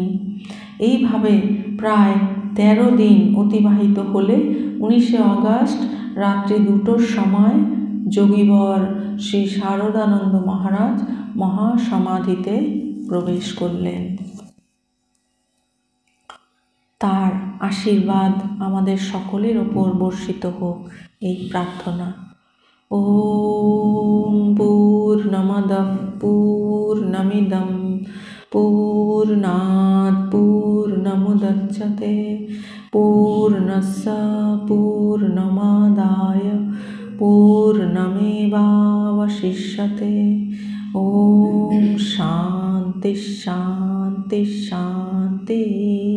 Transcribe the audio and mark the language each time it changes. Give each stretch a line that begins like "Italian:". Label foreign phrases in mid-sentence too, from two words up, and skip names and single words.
Bangla: এইভাবে প্রায় 13 দিন অতিবাহিত হলে 19শে অগাস্ট রাত্রি 2টোর সময় যোগীবর শ্রী শারদানন্দ মহারাজ মহাসমাধিতে প্রবেশ করলেন। তার আশীর্বাদ আমাদের সকলের ওপর বর্ষিত হোক, এই প্রার্থনা।
Sanskrit: ওম পূর্ণমদঃ পূর্ণমিদং পূর্ণাৎ পূর্ণমুদচ্যতে পূর্ণস্য পূর্ণমাদায় পূর্ণমেবাবশিষ্যতে। ওম শান্তি শান্তি শান্তি।